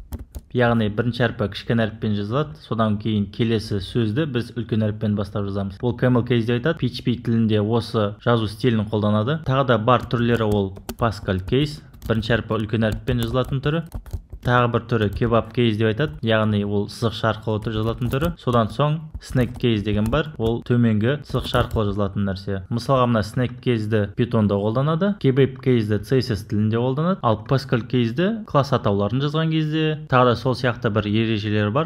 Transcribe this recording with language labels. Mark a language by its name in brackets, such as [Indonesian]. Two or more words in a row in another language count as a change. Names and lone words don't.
[Kazakh] Яғни бірінші әрпі кішкене әріппен жазылады, содан кейін келесі сөзді біз үлкен әріппен бастап жазамыз. Ол [English] camel case [Kazakh] деп айтады. PHP тілінде осы жазу стилін қолданады. Тағы да бар түрлері ол [English] Pascal case. [Kazakh] Бірінші әрпі үлкен әріппен жазылатын түрі. Тағы бір түрі [English] kebab case [Kazakh] деп айтады. Яғни ол сызықша арқылы жазылатын түрі. Содан соң [English] snake case [Kazakh] деген бар. Ол төменгі сызықша арқылы жазылатын нәрсе. Мысалға мына [English] snake case'ді [Kazakh] Python'да қолданады. [English] Kebab case'ді [Kazakh] CSS тілінде қолданады. Ал [English] Pascal case'ді [Kazakh] класс атауларын жазған кезде тағы да сол сияқты бір ережелер бар.